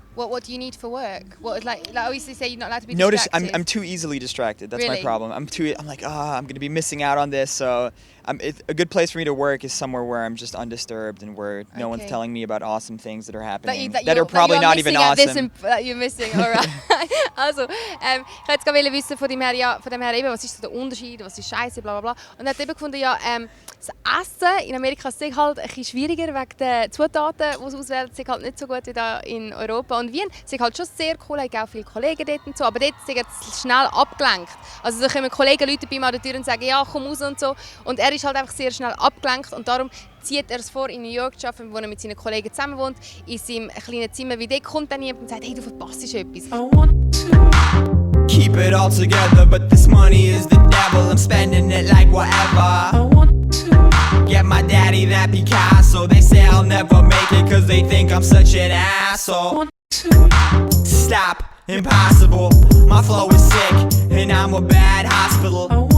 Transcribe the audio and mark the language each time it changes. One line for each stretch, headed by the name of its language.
English: What do you need for work? What like obviously say you're not allowed to be Notice distracted. I'm too easily distracted. That's Really? my problem. I'm like, I'm going to be missing out on this. So a good place for me to work is somewhere where I'm just undisturbed and where no one's Okay. telling me about awesome things that are happening that are probably not even awesome. That you're missing, alright.
German: Also, ich wollte gerade wissen von dem her eben, was ist so der Unterschied, was ist Scheiße, bla bla bla. Und er hat eben gefunden, ja, das Essen in Amerika ist halt ein bisschen schwieriger wegen der Zutaten, die es auswählt, ist halt nicht so gut wie da in Europa. Und Wien ist halt schon sehr cool, ich habe auch viele Kollegen dort und so, aber dort sind jetzt schnell abgelenkt. Also da kommen Kollegen, Leute bei mir an der Tür und sagen, ja, komm raus und so. Und er ist halt einfach sehr schnell abgelenkt und darum zieht er es vor, in New York zu arbeiten, wo er mit seinen Kollegen zusammen wohnt, in seinem kleinen Zimmer. Wie dort kommt dann jemand und sagt, hey, du verpasst etwas.
English: I want Keep it all together, but this money is the devil. I'm spending it like whatever. Get my daddy that Picasso. They say I'll never make it cause they think I'm such an asshole. Stop, impossible. My flow is sick and I'm a bad hospital.